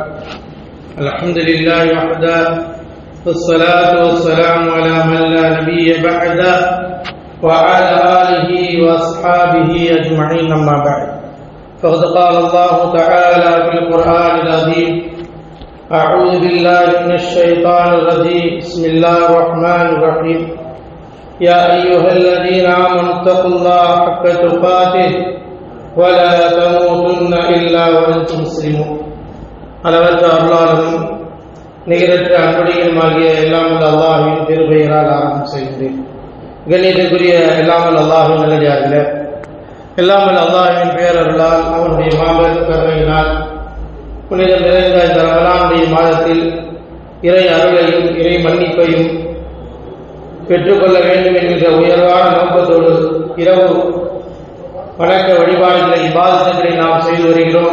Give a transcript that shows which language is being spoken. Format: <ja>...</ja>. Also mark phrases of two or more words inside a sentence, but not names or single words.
<ar>الحمد لله وحده والصلاة والسلام على من لا نبي بعده وعلى آله وأصحابه أجمعين أما بعد فقد قال الله تعالى في القرآن العظيم أعوذ بالله من الشيطان الرجيم بسم الله الرحمن الرحيم يا أيها الذين آمنوا اتقوا الله حق تقاته ولا تموتن إلا وأنتم مسلمون.</ar> <ta>அளவற்ற அருளாளரும் நிகரற்ற அன்புடையுமாகிய எல்லாம் அல்லாஹ்வின் திருப்பெயரால் ஆரம்பம் செய்கிறேன். கண்ணியத்திற்குரிய எல்லாமல் அல்லாஹ்வின் நல்லடியார்களே, எல்லாமல் அல்லாஹ்வின் பேரருளால் அவனுடைய மாபெரும் கருணையினால் புனிதம் நிறைந்த இந்த ரமலானுடைய மாதத்தில் இறை அருளையும் இறை மன்னிப்பையும் பெற்றுக்கொள்ள வேண்டும் என்கிற உயர்வான நோக்கத்தோடு இரவு வணக்க வழிபாடுகளை இபாதத்துகளை நாம் செய்து வருகிறோம்.</ta>